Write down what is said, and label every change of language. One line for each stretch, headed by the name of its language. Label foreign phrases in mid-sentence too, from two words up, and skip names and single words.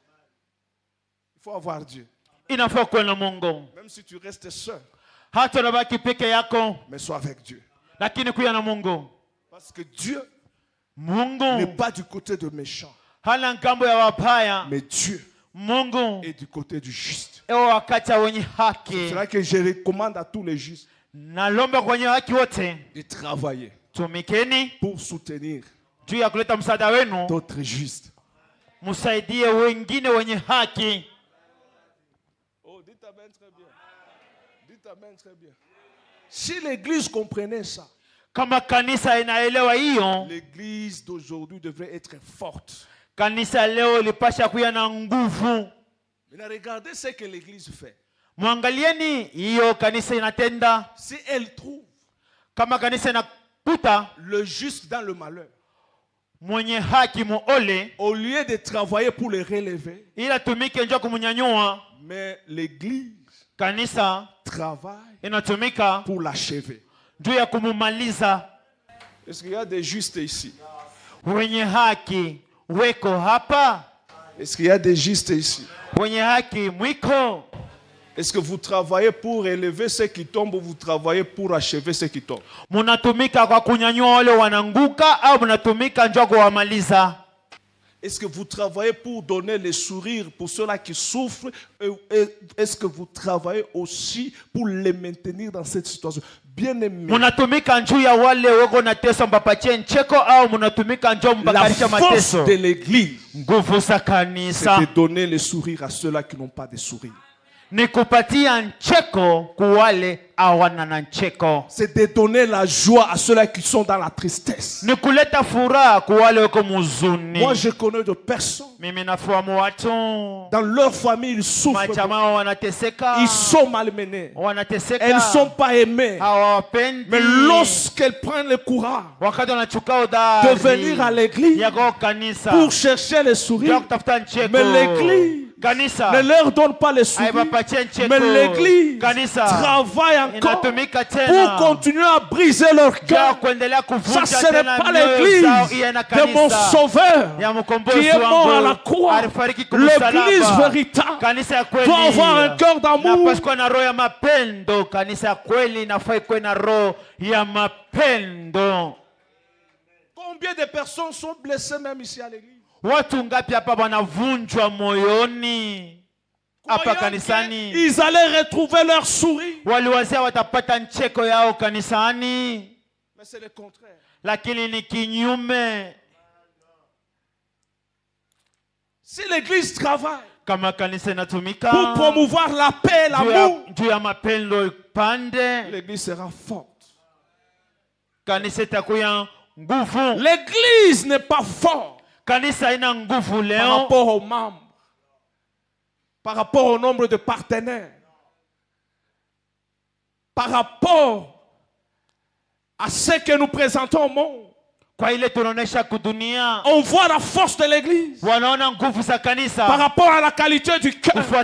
French: Il faut avoir Dieu.
Swahili: Inafaa kuwa na Mungu.
French: Même si tu restes seul,
Swahili: Hata unabaki peke yako,
French: mais sois avec Dieu.
Swahili: lakini kuwa na Mungu.
French: Parce que Dieu n'est
Swahili: Mungu
French: pas du côté de méchants,
Swahili: hana ngambo ya wabaya.
French: mais Dieu
Swahili: Mungu
French: est du côté du juste.
Swahili: ewa wakati wenye
French: C'est
Swahili: haki.
French: là que je recommande à tous les justes
Swahili: Nalomba kwenye haki wote,
French: de travailler
Swahili: tumikeni
French: pour soutenir
Swahili: juu ya kuleta msaada wenu,
French: d'autres justes.
Swahili: msaidie wengine wenye haki.
French: Oh, dites amen très bien. Dites amen très bien. Si l'église comprenait ça,
Swahili: Kama kanisa inaelewa hiyo,
French: l'église d'aujourd'hui devrait être forte.
Swahili: kanisa leo lipasha kuya na nguvu.
French: Mais regardez ce que l'église fait.
Swahili: Mwangalieni hiyo kanisa inatenda.
French: Si elle trouve
Swahili: Kama kanisa inakuta
French: le juste dans le malheur,
Swahili: mwenye haki muole,
French: au lieu de travailler pour le relever,
Swahili: ila tumike njoo kumunyanyua,
French: mais l'église
Swahili: kanisa
French: travaille
Swahili: inatumika
French: pour l'achever.
Swahili: juu ya kumumaliza.
French: Est-ce qu'il y a des justes ici?
Swahili: Wenye haki weko hapa,
French: Est-ce qu'il y a des justes ici?
Swahili: wenye haki mwiko.
French: Est-ce que vous travaillez pour élever ceux qui tombent ou vous travaillez pour achever ceux qui tombent?
Swahili: Munatumika kwa kunyanyua wale wananguka au munatumika njoo kuwamaliza?
French: Est-ce que vous travaillez pour donner le sourire pour ceux-là qui souffrent? Est-ce que vous travaillez aussi pour les maintenir dans cette situation? Bien-aimés,
Swahili: Munatumika njoo ya wale wako na teso mpapatie ncheko au munatumika njoo
French: la
Swahili: mbakarisha
French: force
Swahili: mateso?
French: de l'église,
Swahili: Nguvu za
French: c'est
Swahili: kanisa
French: de donner le sourire à ceux-là qui n'ont pas de sourire.
Swahili: ni kupatia ncheko kuwale hawana na ncheko.
French: C'est de donner la joie à ceux-là qui sont dans la tristesse.
Swahili: Ni kuleta furaha kuwale wako muzuni.
French: Moi, je connais de personnes.
Swahili: Mimi nafahamu watu
French: Dans leur famille, ils souffrent.
Swahili: majamaa wanateseka.
French: Ils sont malmenés.
Swahili: Wanateseka.
French: Elles ne sont pas aimées.
Swahili: Hawapendi.
French: Mais lorsqu'elles prennent le courage
Swahili: wakati wanachukua udari
French: de venir à l'église
Swahili: yako kanisa
French: pour chercher le sourire,
Swahili: kutafuta ncheko.
French: mais l'église
Swahili: Kanisa
French: ne leur donne pas le sourire. Mais l'église travaille encore pour continuer à briser leur cœur. Ça, ce n'est pas l'église de mon sauveur qui est mort à la croix. L'église véritable doit avoir un cœur d'amour. Combien de personnes sont blessées même ici à l'église?
Swahili: Watu ngapi hapa wanavunjwa moyoni hapa kanisani?
French: Ils allaient retrouver leur sourire.
Swahili: Waliwazia watapata ncheko yao kanisani,
French: mais c'est le contraire.
Swahili: Lakini ni kinyume.
French: Si l'église travaille
Swahili: kama kanisa inatumika
French: pour promouvoir la paix, l'amour,
Swahili: juu ya mapendo pande,
French: l'église sera forte.
Swahili: Kanisa itakuwa nguvu.
French: L'église n'est pas forte
Swahili: kanisa ina nguvu leo
French: par rapport aux membres, par rapport au nombre de partenaires, par rapport à ce que nous présentons au monde. On voit la force de l'église par rapport à la qualité du cœur.